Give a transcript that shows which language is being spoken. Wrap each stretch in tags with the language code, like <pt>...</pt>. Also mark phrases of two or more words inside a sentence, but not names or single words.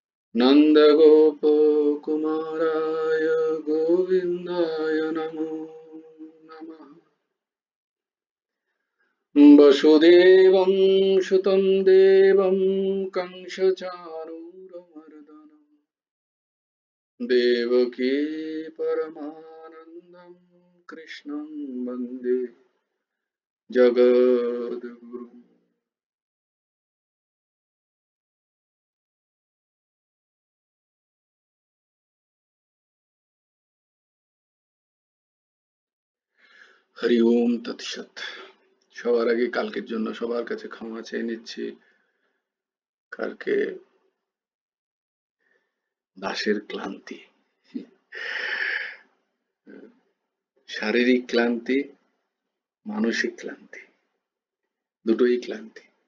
<sa>नन्दगोपकुमाराय गोविन्दाय नमो वसुदेवं सुतं देवं कंसचाणूरमर्दनं देवकी परमानन्दं कृष्णं वन्दे जगद्गुरुम्। হরি ওম তৎসৎ।</sa> <bn>সবার আগে কালকের জন্য সবার কাছে ক্ষমা চেয়ে নিচ্ছি। কালকে দাসের ক্লান্তি, শারীরিক ক্লান্তি, মানসিক ক্লান্তি, দুটোই ক্লান্তি।</bn>